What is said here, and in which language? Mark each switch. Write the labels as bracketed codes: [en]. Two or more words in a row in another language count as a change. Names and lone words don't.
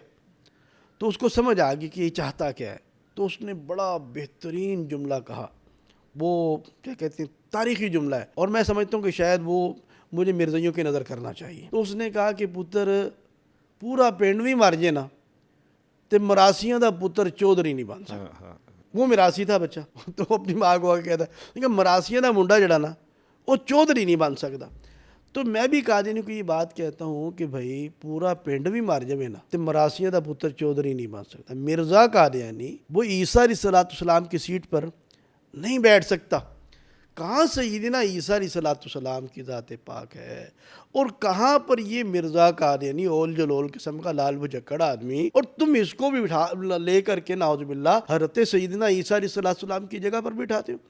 [ur] تو اس کو سمجھ آ گئی کہ یہ چاہتا کیا ہے. تو اس نے بڑا بہترین جملہ کہا، وہ کیا کہتے ہیں تاریخی جملہ ہے، اور میں سمجھتا ہوں کہ شاید وہ مجھے مرزائیوں کی نظر کرنا چاہیے. تو اس نے کہا کہ پتر پورا پنڈ بھی مر جائے نا [pa] تے مراسیاں دا پتر [ur] چودھری نہیں بن سکتا. وہ مراسی تھا بچہ. تو وہ اپنی ماں کو آ کے کہتا ہے کہ [pa] مراسیاں دا منڈا جڑا نا [ur] وہ چودھری نہیں بن سکتا. تو میں بھی قادیانی کو یہ بات کہتا ہوں کہ بھائی پورا پنڈ بھی مر جائے نا تو [pa] مراسیاں دا پتر [ur] چودھری نہیں بن سکتا. مرزا قادیانی وہ عیسیٰ [ar] علیہ السلام [ur] کی سیٹ پر نہیں بیٹھ سکتا. کہاں سیدنا عیسیٰ [ar] علیہ السلام [ur] کی ذات پاک ہے، اور کہاں پر یہ مرزا قادیانی اول جلول قسم کا لال بھجکڑ آدمی، اور تم اس کو بھی لے کر کے [ar] نعوذ باللہ [ur] حضرت سیدنا عیسیٰ [ar] علیہ السلام [ur] کی جگہ پر بٹھاتے ہو.